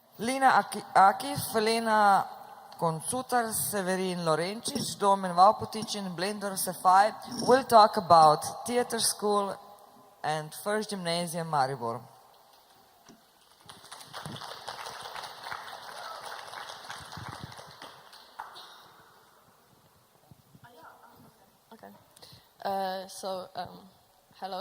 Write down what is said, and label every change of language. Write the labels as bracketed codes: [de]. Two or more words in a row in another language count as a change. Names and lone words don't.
[en] Lina Akif, Lena Koncutar, Severin Lorencic, Domen Valpotic and Blendor Sefai will talk about theater school and first gymnasium Maribor. Hello.